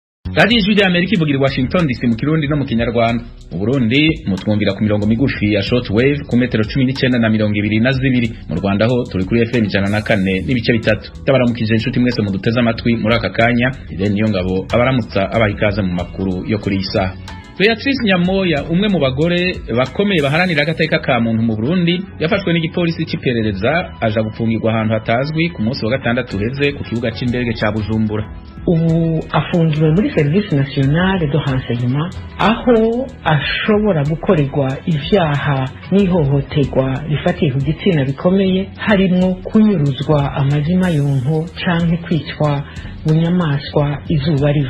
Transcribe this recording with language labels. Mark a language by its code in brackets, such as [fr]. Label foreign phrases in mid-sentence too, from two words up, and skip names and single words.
[rn] Radio Ijwi ry'Amerika ivugira i Washington DC mu Kirundi no mu Kinyarwanda. Mu Burundi mutwumvira ku mirongo migufi ya shortwave ku metero 19 na 22. Mu Rwanda ho turi kuri FM 104 n'ibice bitatu. Tabaramukije inshuti mwese muduteze amatwi muri aka kanya. Niyo ngabo abaramutsa abahikaza mu makuru yo kuri isa. Beatrice Nyamoya, umwe mu bagore bakomeye baharanira agateka ka muntu mu Burundi, yafashwe n'igipolisi c'iperereza aja gupfungirwa ahantu hatazwi ku munsi wa gatandatu heze ku kibuga c'indege ca Bujumbura. Ubu afungiwe muri Service Nationale de Renseignement aho ashobora gukorerwa ivyaha n'ihohoterwa rifatiye ku gitsina bikomeye, harimwo kunyuruzwa amazima y'onko canke kwicwa bunyamaswa izuba riva.